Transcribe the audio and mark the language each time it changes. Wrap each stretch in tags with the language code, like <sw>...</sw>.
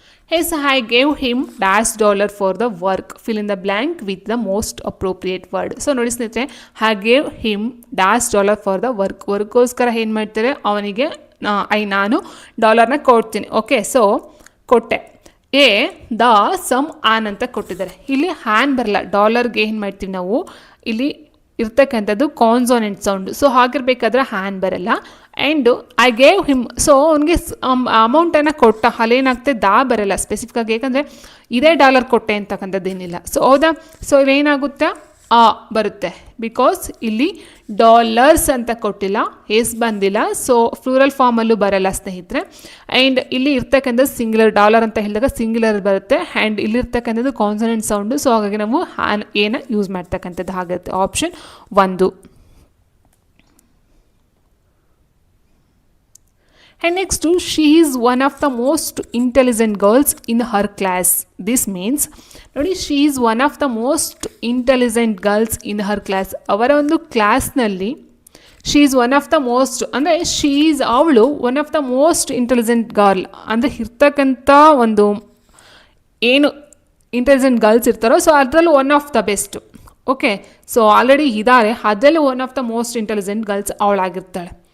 <en>Yes, I gave him $$ for the work. Fill in the blank with the most appropriate word.</en> <kn>So ನೋಡಿ ಸ್ನೇಹಿತರೆ,</kn> <en>I gave him $$ for the work.</en> <kn>ವರ್ಕ್ಗೋಸ್ಕರ ಏನು ಮಾಡ್ತಾರೆ, ಅವನಿಗೆ ನಾನು ಡಾಲರ್ನ ಕೊಡ್ತೀನಿ. ಓಕೆ, ಸೊ ಕೊಟ್ಟೆ. ದ ಸಮ್ ಆನ್ ಅಂತ ಕೊಟ್ಟಿದ್ದಾರೆ. ಇಲ್ಲಿ ಹ್ಯಾನ್ ಬರಲ್ಲ, ಡಾಲರ್ಗೆ ಏನು ಮಾಡ್ತೀವಿ ನಾವು, ಇಲ್ಲಿ ಇರ್ತಕ್ಕಂಥದ್ದು ಕಾನ್ಸೋನೆಂಟ್ ಸೌಂಡ್. ಸೊ ಹಾಗಿರ್ಬೇಕಾದ್ರೆ ಹ್ಯಾನ್ ಬರಲ್ಲ. And I gave him, so ಅವನಿಗೆ ಅಮೌಂಟನ್ನು ಕೊಟ್ಟ, ಅಲ್ಲೇನಾಗ್ತದೆ ದಾ ಬರಲ್ಲ ಸ್ಪೆಸಿಫಿಕ್ ಆಗಿ, ಯಾಕಂದರೆ ಇದೇ ಡಾಲರ್ ಕೊಟ್ಟೆ ಅಂತಕ್ಕಂಥದ್ದು ಏನಿಲ್ಲ. ಸೊ ಹೌದಾ. ಸೊ ಇಲ್ಲೇನಾಗುತ್ತೆ, ಆ ಬರುತ್ತೆ, ಬಿಕಾಸ್ ಇಲ್ಲಿ ಡಾಲರ್ಸ್ ಅಂತ ಕೊಟ್ಟಿಲ್ಲ, ಎಸ್ ಬಂದಿಲ್ಲ. ಸೊ ಫ್ಲೂರಲ್ ಫಾರ್ಮಲ್ಲೂ ಬರಲ್ಲ ಸ್ನೇಹಿತರೆ. ಆ್ಯಂಡ್ ಇಲ್ಲಿ ಇರ್ತಕ್ಕಂಥದ್ದು ಸಿಂಗ್ಯುಲರ್, ಡಾಲರ್ ಅಂತ ಹೇಳಿದಾಗ ಸಿಂಗ್ಯುಲರ್ ಬರುತ್ತೆ. And ಇಲ್ಲಿರ್ತಕ್ಕಂಥದ್ದು consonant sound. ಸೊ ಹಾಗಾಗಿ ನಾವು ಏನ ಯೂಸ್ ಮಾಡ್ತಕ್ಕಂಥದ್ದು ಆಗಿರುತ್ತೆ. Option 1.</kn> <en>And next, she is one of the most intelligent girls in her class. This means,</en> <kn>ನೋಡಿ,</kn> <en>she is one of the most intelligent girls in her class.</en> <kn>ಅವರ ಒಂದು ಕ್ಲಾಸ್ನಲ್ಲಿ</kn> <en>she is one of the most,</en> <kn>ಅಂದರೆ</kn> <en>she is,</en> <kn>ಅವಳು</kn> <en>one of the most intelligent girl,</en> <kn>ಅಂದರೆ ಇರ್ತಕ್ಕಂಥ ಒಂದು ಏನು ಇಂಟೆಲಿಜೆಂಟ್ ಗರ್ಲ್ಸ್ ಇರ್ತಾರೋ, ಸೊ ಅದರಲ್ಲೂ one of the best. Okay, so already ಇದ್ದಾರೆ, ಅದರಲ್ಲೂ one of the most intelligent girls ಅವಳಾಗಿರ್ತಾಳೆ.</kn>